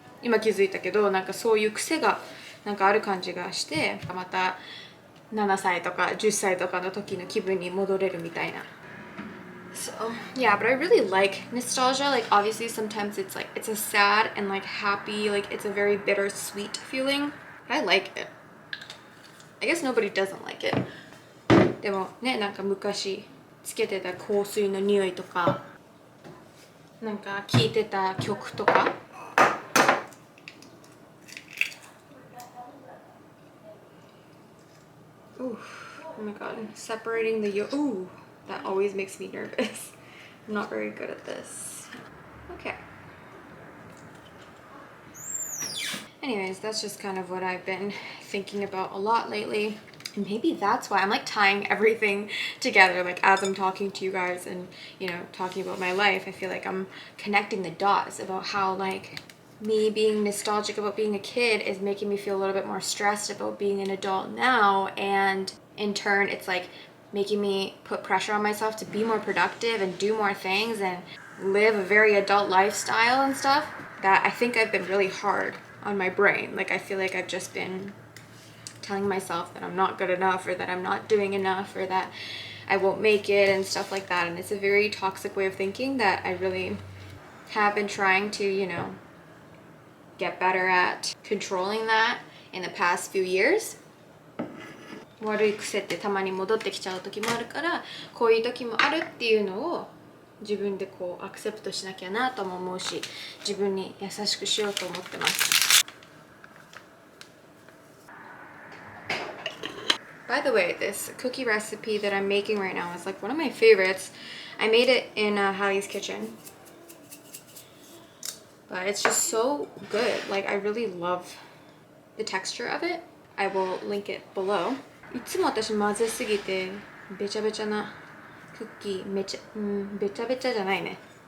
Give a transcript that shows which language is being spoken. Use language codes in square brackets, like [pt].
[ja] 今気づいたけどなんかそういう癖がなんかある感じがしてまた7歳とか10歳とかの時の気分に戻れるみたいな。 [en] So yeah, but I really like nostalgia. Like obviously sometimes it's like it's a sad and like happy, like it's a very bittersweet feeling. But I like it. I guess nobody doesn't like it. [ja] でもね、なんか昔つけてた香水の匂いとかなんか聴いてた曲とか [en] Ooh, oh my god, separating the ooh, that always makes me nervous. I'm not very good at this. Okay. Anyways, that's just kind of what I've been thinking about a lot lately. And maybe that's why I'm like tying everything together, like as I'm talking to you guys and, talking about my life. I feel like I'm connecting the dots about how like me being nostalgic about being a kid is making me feel a little bit more stressed about being an adult now. And in turn, it's like making me put pressure on myself to be more productive and do more things and live a very adult lifestyle and stuff that I think I've been really hard on my brain. Like I feel like I've just been telling myself that I'm not good enough or that I'm not doing enough or that I won't make it and stuff like that. And it's a very toxic way of thinking that I really have been trying to, get better at controlling that in the past few years. [ja] 悪い癖ってたまに戻ってきちゃう時もあるから、こういう時もあるっていうのを自分でこうアクセプトしなきゃなとも思うし、自分に優しくしようと思ってます。 [en] By the way, this cookie recipe that I'm making right now is like one of my favorites. I made it in Hallie's kitchen. But it's just so good. Like I really love the texture of it. I will link it below. [ja] いつも私混ぜすぎてべちゃべちゃなクッキーべちゃべちゃじゃないね。